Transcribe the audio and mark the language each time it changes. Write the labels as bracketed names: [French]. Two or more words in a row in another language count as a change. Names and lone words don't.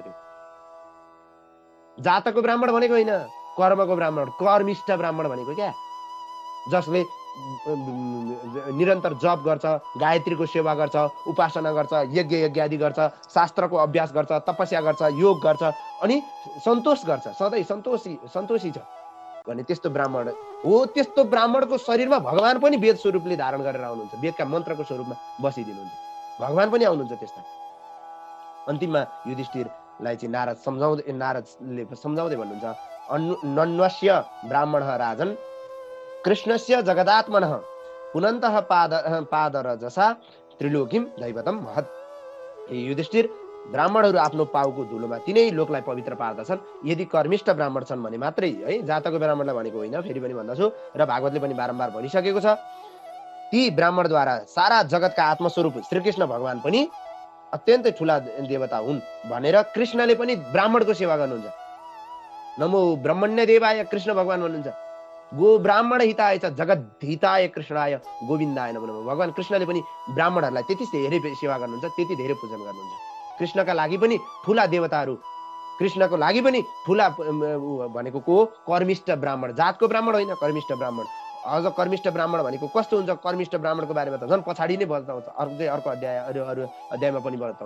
[Nepali] त्यो जातको ब्राह्मण भनेको होइन, कर्मको ब्राह्मण, कर्मिष्ठ ब्राह्मण भनेको क्या, जसले निरन्तर जप गर्छ, गायत्रीको सेवा गर्छ, उपासना गर्छ, यज्ञ आदि गर्छ, शास्त्रको अभ्यास गर्छ, तपस्या गर्छ, योग गर्छ, अनि सन्तोष गर्छ, सधैँ सन्तोषी छ भने त्यस्तो ब्राह्मण हो। त्यस्तो ब्राह्मणको शरीरमा भगवान पनि वेद स्वरूपले धारण गरेर आउनुहुन्छ, वेदका मन्त्रको स्वरूपमा बसिदिनुहुन्छ, भगवान पनि आउनुहुन्छ त्यस्ता। अन्तिममा युधिष्ठिरलाई चाहिँ नारदले सम्झाउँदै भन्नुहुन्छ, [Sanskrit] नन्वस्य ब्राह्मण राजन कृष्णस्य जगदात्मनः पुनन्तः पादरजसा त्रिलोकीम दैवतम महत्। [Nepali] युधिष्ठिर, ब्राह्मणहरू आफ्नो पाउको धुलोमा तिनै लोकलाई पवित्र पार्दछन्। यदि कर्मिष्ठ ब्राह्मण छन् भने मात्रै, है, जातको ब्राह्मणलाई भनेको होइन, फेरि पनि भन्दछु र भागवतले पनि बारम्बार भनिसकेको छ, ती ब्राह्मणद्वारा सारा जगतका आत्मस्वरूप श्रीकृष्ण भगवान पनि अत्यन्तै ठुला देवता हुन् भनेर कृष्णले पनि ब्राह्मणको सेवा गर्नुहुन्छ। [Sanskrit] नमो ब्रह्मण्य देवाय [Nepali] कृष्ण भगवान भन्नुहुन्छ, [Sanskrit] गो ब्राह्मण हिताय च जगत हिताय कृष्णाय गोविन्दाय नमो नमः। [Nepali] भगवान कृष्णले पनि ब्राह्मणहरूलाई त्यति धेरै सेवा गर्नुहुन्छ, त्यति धेरै पूजन गर्नुहुन्छ। कृष्णका लागि पनि ठुला देवताहरू कृष्णको लागि पनि ठुला भनेको को कर्मिष्ठ ब्राह्मण, जातको ब्राह्मण होइन, कर्मिष्ठ ब्राह्मण। अझ कर्मिष्ठ ब्राह्मण भनेको कस्तो हुन्छ, कर्मिष्ठ ब्राह्मणको बारेमा त झन् पछाडि नै बताउँछ, अर्को अध्याय अरू अध्यायमा पनि बताउँछ।